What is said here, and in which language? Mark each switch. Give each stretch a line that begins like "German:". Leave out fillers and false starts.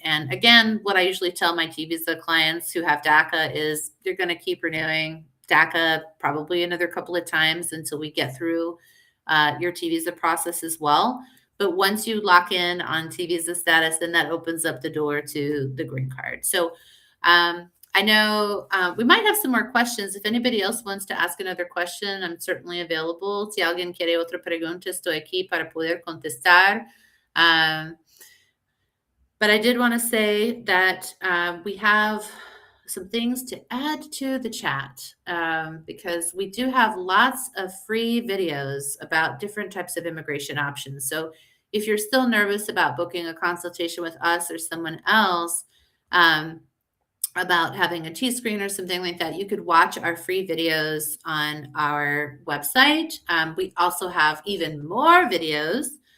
English: And again, what I usually tell my T visa clients who have DACA is you're going to keep renewing DACA probably another couple of times until we get through your T visa process as well. But once you lock in on T visa status, then that opens up the door to the green card. So I know we might have some more questions. If anybody else wants to ask another question, I'm certainly available.
Spanish: Si alguien quiere otra pregunta, estoy aquí para poder contestar.
English: But I did want to say that we have some things to add to the chat because we do have lots of free videos about different types of immigration options. So if you're still nervous about booking a consultation with us or someone else, about having a T-screen or something like that, you could watch our free videos on our website. We also have even more videos